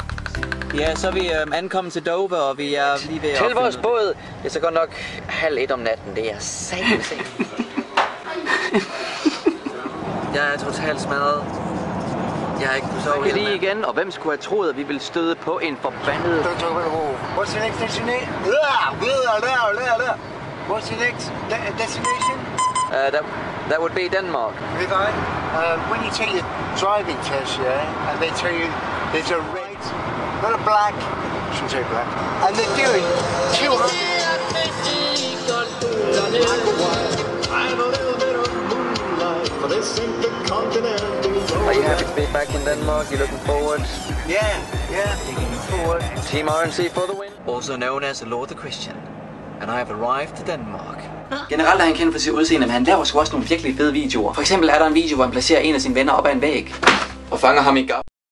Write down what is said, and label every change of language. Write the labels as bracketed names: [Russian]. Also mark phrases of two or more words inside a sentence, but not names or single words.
[Danish] Ja, så er vi ankommet til Dover, og vi er lige ved at... Til vores båd. Det er så godt nok 12:30 om natten. Det er satans sent. Jeg er totalt smadret. Jeg har ikke kunnet sove lige igen, og hvem skulle have troet, at vi ville støde på en forbandet... [English] What's your next destination? What's your next destination? That would be Denmark. Levi, when you take your driving test, yeah, and they tell you there's a red, not a black, shouldn't say black, and they're doing 200. Are you happy to be back in Denmark? You looking forward? Yeah. Forward. Team RNC for the win. Also known as Lord the Christian. And I have arrived to Denmark. [Danish] Generelt er han kendt for sit udseende, men han laver sgu også nogle virkelig fede videoer. For eksempel er der en video, hvor han placerer en af sine venner op ad en væg og fanger ham i gap.